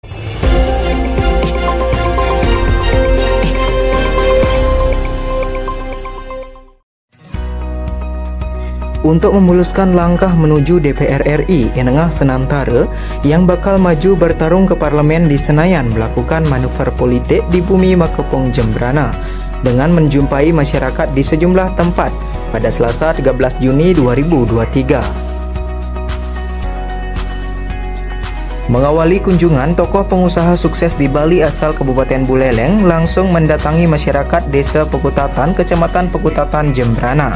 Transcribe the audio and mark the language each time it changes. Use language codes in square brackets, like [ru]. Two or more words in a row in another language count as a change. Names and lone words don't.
[id] Untuk memuluskan langkah menuju DPR RI Enengah Senantara yang bakal maju bertarung ke Parlemen di Senayan melakukan manuver politik di bumi Makepung Jembrana dengan menjumpai masyarakat di sejumlah tempat pada Selasa 13 Juni 2023. Mengawali kunjungan, tokoh pengusaha sukses di Bali asal Kabupaten Buleleng langsung mendatangi masyarakat Desa Pekutatan, Kecamatan Pekutatan, Jembrana.